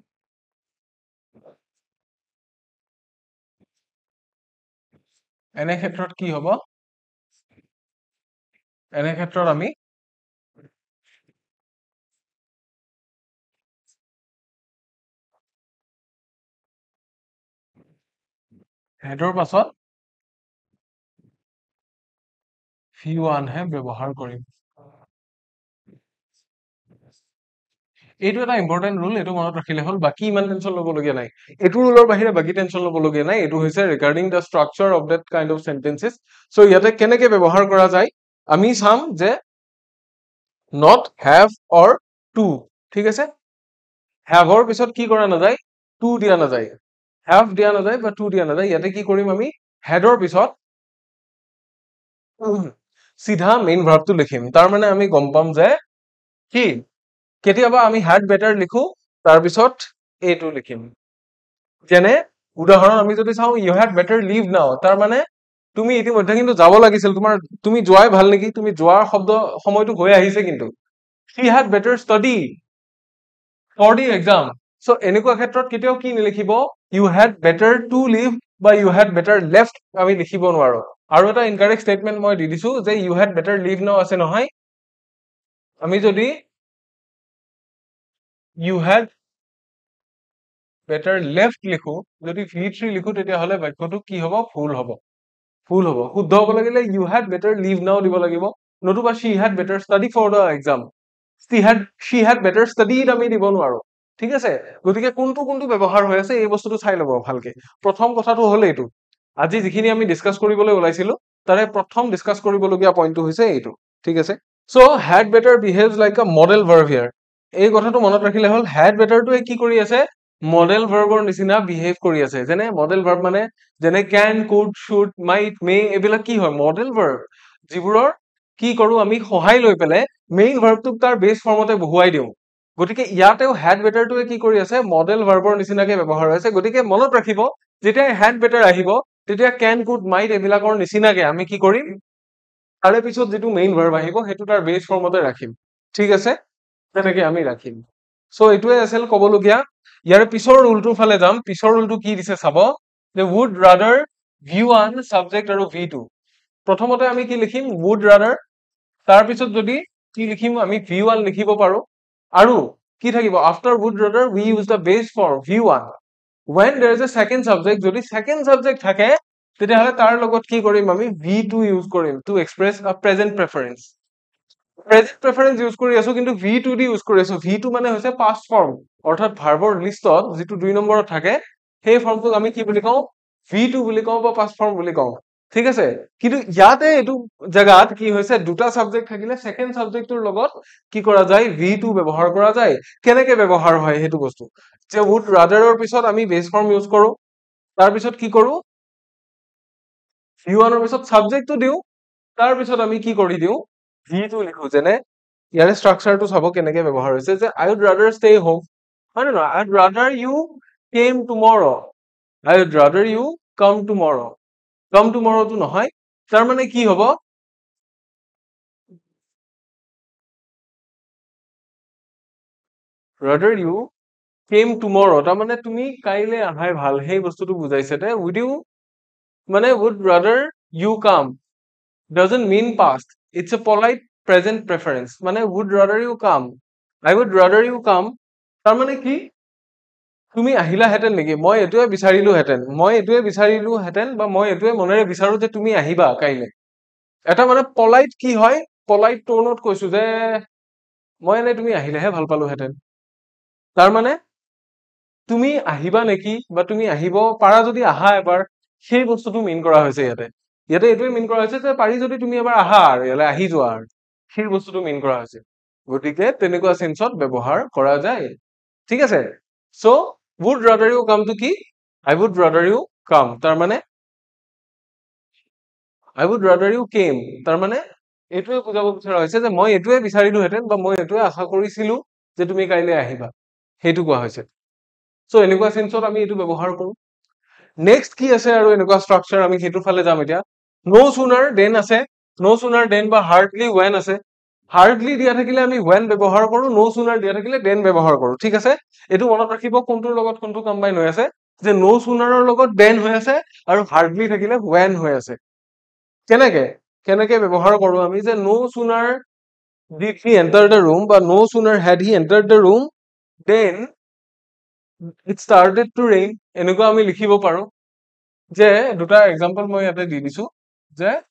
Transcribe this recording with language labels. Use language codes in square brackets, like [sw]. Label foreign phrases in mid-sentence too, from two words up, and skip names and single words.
[as] এনে ক্ষেত্ৰত কি হ'ব এনে ক্ষেত্ৰত আমি হেডৰ পাছত v1 হে ব্যৱহাৰ কৰিম এইটো এটা [en] important rule [as] এইটো মনত ৰাখিলে হল বাকি ইমান টেনশন লবলগীয়া নাই এইটো ৰুলৰ বাহিৰে বাকি টেনশন লবলগীয়া নাই এইটো হৈছে [en] regarding the structure of that kind of sentences [as] সো ইয়াতে কেনেকৈ ব্যৱহাৰ কৰা যায় আমি চাম যে [en] not have or to [as] ঠিক আছে have ৰ পিছত কি কৰা নাযায় to দিয়া নাযায় have দিয়া নাযায় বা to দিয়া নাযায় ইয়াতে কি কৰিম আমি had ৰ পিছত সিধা [en] main verbটো [as] লিখিম তাৰ মানে আমি গম পাম যে কি কেতিয়াবা আমি [en] had better [as] লিখো তাৰ পিছত এটো লিখিম যেনে উদাহৰণ আমি যদি চাও [en] you had better leave now [as] তাৰ মানে তুমি ইতিমধ্যে কিন্তু যাব লাগিছিল তোমাৰ তুমি যোৱাই ভাল নেকি তুমি যোৱাৰ শব্দ সময়টো হৈ আহিছে কিন্তু [en] she had better study for the exam [as] so এনেকুৱা ক্ষেত্ৰত কেতিয়াও কি নিলিখিব [en] you had better to leave [as] বা [en] you had better left [as] আমি লিখিব নোৱাৰো আৰু এটা [en] incorrect statement [as] মই দি দিছো যে [en] you had better leave now [as] আছে নহয় আমি যদি [en] you had better left [as] লিখো যদি v3 লিখো তেতিয়া হলে বাক্যটো কি হ'ব ফুল হ'ব শুদ্ধ হ'ব লাগিলে [en] you had better leave now [as] দিব লাগিব নতুবা [en] she had better study for the exam she had better studied [as] আমি দিব নোৱাৰো ঠিক আছে গতিকে কোনটো কোনটো ব্যৱহাৰ হৈ আছে এই বস্তুটো চাই লব ভালকে প্ৰথম কথাটো হল এইটো আজি যিখিনি আমি ডিসকাস কৰিবলৈ ওলাইছিলো তাৰে প্ৰথম ডিসকাস কৰিবলগীয়া পইণ্টটো হৈছে এইটো ঠিক আছে [en] So had better behaves like a model verb here. [as] এই কথাটো মনত ৰাখিলে হ'ল [en] had betterটোৱে [as] কি কৰি আছে [en] model verbৰ [as] নিচিনা behave কৰি আছে যেনে [en] model verb [as] মানে যেনে [en] can could should might may [as] এইবিলাক কি হয় [en] model verb [as] যিবোৰৰ কি কৰো আমি সহায় লৈ পেলাই main verbটোক তাৰ base ফৰ্মতে বহুৱাই দিওঁ গতিকে ইয়াতেও [en] had betterটোৱে [as] কি কৰি আছে [en] model verbৰ [as] নিচিনাকে ব্যৱহাৰ হৈ আছে গতিকে মনত ৰাখিব যেতিয়া [en] had better [as] আহিব তেতিয়া [en] can could might [as] এইবিলাকৰ নিচিনাকে আমি কি কৰিম তাৰে পিছত যেটো [en] main verb [as] আহিব হেতু তাৰ [en] base formতে [as] ৰাখিম ঠিক আছে তেনেকে আমি ৰাখিম সো এটোৱে আছিল কবলগিয়া ইয়াৰ পিছৰ ৰুলটোৰ ফালে যাম পিছৰ ৰুলটো কি দিছে চাব যে [en] would rather [as] v1 subject আৰু v2 প্ৰথমতে আমি কি লিখিম [en] would rather [as] তাৰ পিছত যদি কি লিখিম আমি v1 লিখিব পাৰো আৰু কি থাকিব [en] after would rather we use the base form v1 when there is a second subject [as] যদি [en] second subject [as] থাকে তেতিয়াহলে তাৰ লগত কি কৰিম আমি v2 ইউজ কৰিম [en] to express a present preference [as] ইউজ কৰি আছো কিন্তু v2 দি ইউজ কৰি আছো v2 মানে হৈছে [en] past form [as] অৰ্থাৎ ভাৰ্বৰ লিষ্টত যেটো 2 নম্বৰত থাকে সেই ফৰ্মটোক আমি কি বুলি কওঁ v2 বুলি কওঁ বা [en] past form [as] বুলি কওঁ ঠিক আছে কিন্তু ইয়াতে এটো জায়গাত কি হৈছে দুটা সাবজেক্ট থাকিলে [en] second subjectৰ [as] লগত কি কৰা যায় v2 ব্যৱহাৰ কৰা যায় কেনেকে ব্যৱহাৰ হয় হেতু বস্তু যে [en] would rather [as] ৰ পিছত আমি [en] base form use [as] কৰো তাৰ পিছত কি কৰো v1 ৰ পিছত সাবজেক্টটো দিও তাৰ পিছত আমি কি কৰি দিও v2 লিখো যেনে ইয়াৰে স্ট্ৰাকচাৰটো চাব কেনেকে ব্যৱহাৰ হৈছে যে [en] I would rather stay home [as] হয় না [en] I'd rather you came tomorrow I would rather you come tomorrow [as] টো নহয় তাৰ মানে কি হ'ব [en] rather you came tomorrow [as] তাৰ মানে তুমি কাইলে আহাই ভাল সেই বস্তুটো বুজাইছে তে [en] would you [as] মানে [en] would rather you come doesn't mean past it's a polite present preference [as] মানে would rather you come [en] I would rather you come [as] তাৰ মানে কি তুমি আহিলা হেতেন নেকি মই এটোৱে বিচাৰিলো হেতেন বা মই এটোৱে মনেৰে বিচাৰো যে তুমি আহিবা কাইলে এটা মানে পলাইট কি হয় পলাইট টোনত কৈছো যে মই এনে তুমি আহিলেহে ভাল পালো হেতেন তাৰ মানে তুমি আহিবা নেকি বা তুমি আহিব পাৰা যদি আহা এবাৰ সেই বস্তুটো মিন কৰা হৈছে ইয়াতে ইয়াতে এটোৱে মিন কৰা হৈছে যে পাৰি যদি তুমি এবাৰ আহা আৰু ইয়ালে আহি যোৱা আৰু সেই বস্তুটো মিন কৰা হৈছে গতিকে তেনেকুৱা সেন্সত ব্যৱহাৰ কৰা যায় ঠিক আছে সো [en] would rather you come [as] to কি [en] I would rather you come [as] তাৰ মানে [en] I would rather you came [as] তাৰ মানে এটোৱে বুজাব বিচৰা হৈছে যে মই এটোৱে বিচাৰিলো হেতেন বা মই এটোৱে আশা কৰিছিলো যে তুমি কাইলে আহিবা হেতু কোৱা হৈছে সো এনেকুৱা সেন্সত আমি এটো ব্যৱহাৰ কৰো নেক্সট কি আছে আৰু এনেকুৱা স্ট্ৰাকচাৰ আমি হেতু ফালে যাম এতিয়া [en] no sooner than [as] আছে [en] no sooner than [as] বা [en] hardly when [as] আছে hardly দিয়া থাকিলে আমি when ব্যৱহাৰ কৰো [en] no sooner [as] দিয়া থাকিলে then ব্যৱহাৰ কৰো ঠিক আছে এটো মনত ৰাখিব কোনটোৰ লগত কোনটো কম্বাইন হৈ আছে যে [en] no sooner [as] ৰ লগত then হৈ আছে আৰু hardly থাকিলে when হৈ আছে কেনেকে কেনেকে ব্যৱহাৰ কৰো আমি যে [en] no sooner did he enter the room [as] বা [en] no sooner had he entered the room then it started to rain [as] এনেকুৱা আমি লিখিব পাৰো যে দুটা এক্সাম্পল মই ইয়াতে দি দিছো যে